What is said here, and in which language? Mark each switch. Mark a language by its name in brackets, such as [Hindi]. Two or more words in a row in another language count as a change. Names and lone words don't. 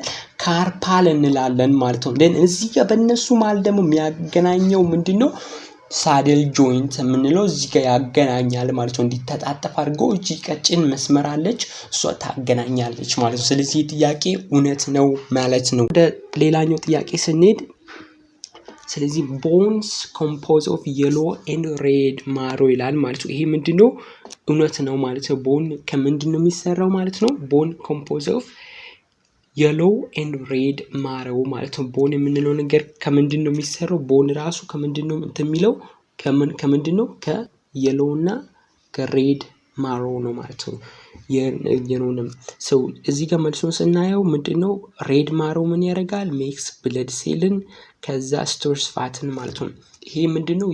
[Amharic] ካርፓል እንላለን ማለት ነው። then እዚህ ጋር በእነሱ ማለት ደግሞ የሚያገናኘው ምንድነው? [English] saddle joint [Amharic] የምንለው እዚህ ጋር ያገናኛል ማለት ነው። እንዲተጣጠፍ አድርጎ እቺ ቀጭን መስመር አለች እሷ ታገናኛለች ማለት ነው። ስለዚህ ጥያቄ እውነት ነው ማለት ነው። ወደ ሌላኛው ጥያቄ ስንሄድ ስለዚህ [English] bones composed of yellow and red marrow [Amharic] ይላል ማለት ነው። ይሄ ምንድነው? እውነት ነው ማለት ነው። ቦን ከምንድነው የሚሰራው ማለት ነው? ቦን [English] composed of yellow and red marrow [Amharic] ማለት ነው። ቦን የምንለው ነገር ከምንድነው የሚሰራው? ቦን ራሱ ከምንድነው የሚለው? ከምንድነው? ከየሎው እና ከሬድ ማሮ ነው ማለት ነው። የነውንም ሰው እዚህ ጋር መልሶን ስናየው ምንድነው? [English] red marrow [Amharic] ምን ያደርጋል? [English] makes blood cell [Amharic] ከዛ [English] stores fat [Amharic] ማለት ነው። ይሄ ምንድነው?